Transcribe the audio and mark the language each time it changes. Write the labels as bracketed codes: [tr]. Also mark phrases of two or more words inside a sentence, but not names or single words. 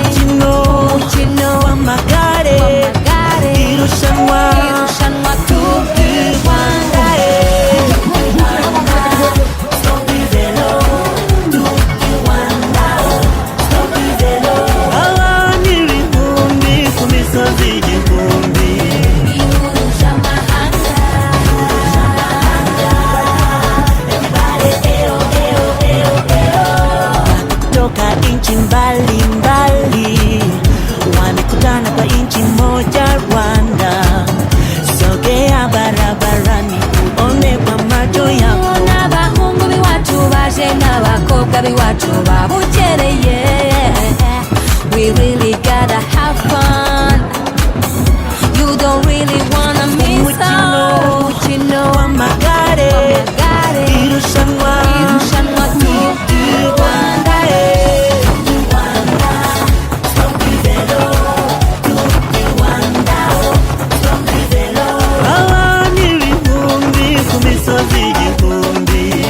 [rw] Umukino w'amagare Irushanwa Tour du Rwanda abantu ibihumbi ku misozi igihumbi [sw] toka inchi mbalimbali wamekutana kwa inchi moja Rwanda. Sogea barabarani uone kwa macho yako [rw] n'abahungu b'iwacu baje n'abakobwa b'iwacu babukereye. [en] We really gotta have fun. You don't really wanna miss out. [rw] Umukino w'amagare Irushanwa Tour du Rwanda abantu ibihumbi ku misozi igihumbi